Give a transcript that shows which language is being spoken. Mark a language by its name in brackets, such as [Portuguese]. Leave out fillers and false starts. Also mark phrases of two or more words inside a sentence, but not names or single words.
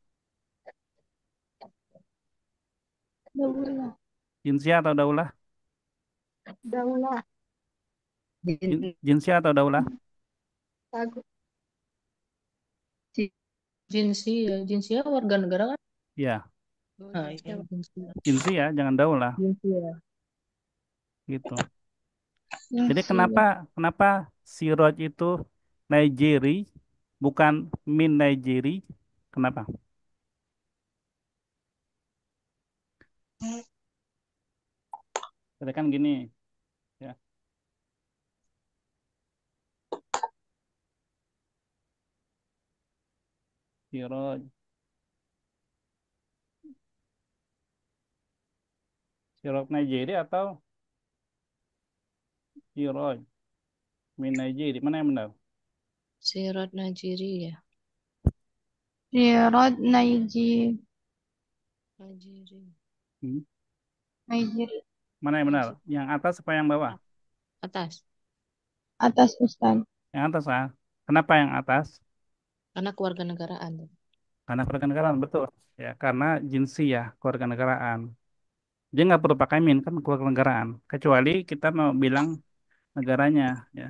[Indonesian] Daulah. Insya atau daulah. Daulah. Jinsya atau daulah. Bagus. Jinsia warga negara kan? Ya, Nah, ya, jinsia. jinsya jangan daulah Jinsia. gitu. Jadi kenapa Jinsiyah. kenapa Siroj itu Nigeri bukan min Nigeri? Kenapa? Jadi kan gini ya. Siroj, Siroj Nigeri atau Siroj min Nigeri? Mana yang benar? Sirat Nigeria. Siraj Nigeria. Nigeria. Hmm? Nigeria. Mana yang benar? Yang atas apa yang bawah? Atas. Atas Ustaz. Yang atas ah. Kenapa yang atas? Karena keluarga negaraan. Karena kewarganegaraan betul. Ya, karena jinsiyah kewarganegaraan. Dia nggak perlu pakai min kan kewarganegaraan. Kecuali kita mau bilang negaranya ya.